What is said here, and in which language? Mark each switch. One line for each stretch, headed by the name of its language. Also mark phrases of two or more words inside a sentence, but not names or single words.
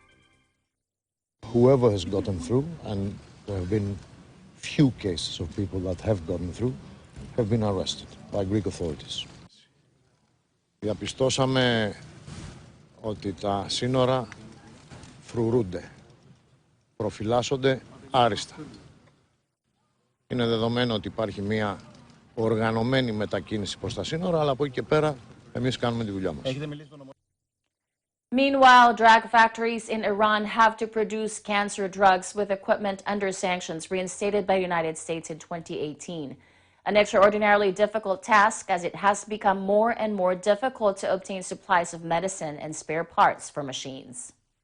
English: Whoever has gotten through, and there have been few cases of people that have gotten through, have been arrested by Greek authorities.
Greek: Διαπιστώσαμε ότι τα σύνορα φρουρούνται, προφυλάσσονται άριστα. Είναι δεδομένο ότι υπάρχει μια οργανωμένη μετακίνηση προς τα σύνορα, αλλά από εκεί και πέρα εμείς κάνουμε τη δουλειά μας.
English: Meanwhile, drug factories in Iran have to produce cancer drugs with equipment under sanctions reinstated by the United States in 2018. An extraordinarily difficult task as it has become more and more difficult to obtain supplies of medicine and spare parts for machines.